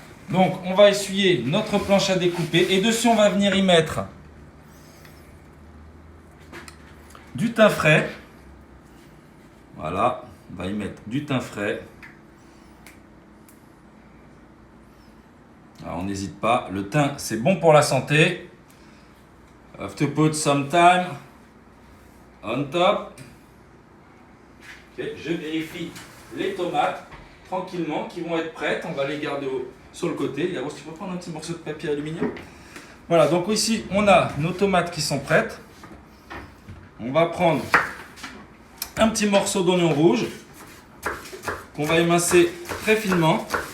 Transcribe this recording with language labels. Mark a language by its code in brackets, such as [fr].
[fr] Donc on va essuyer notre planche à découper et dessus on va venir y mettre du thym frais. Voilà, on va y mettre du thym frais. Alors on n'hésite pas, le thym c'est bon pour la santé. [en] Have to put some thyme on top. [fr] Okay, je vérifie les tomates tranquillement qui vont être prêtes. On va les garder sur le côté. Yaros, tu peux prendre un petit morceau de papier aluminium? Voilà, donc ici on a nos tomates qui sont prêtes. On va prendre un petit morceau d'oignon rouge qu'on va émincer très finement.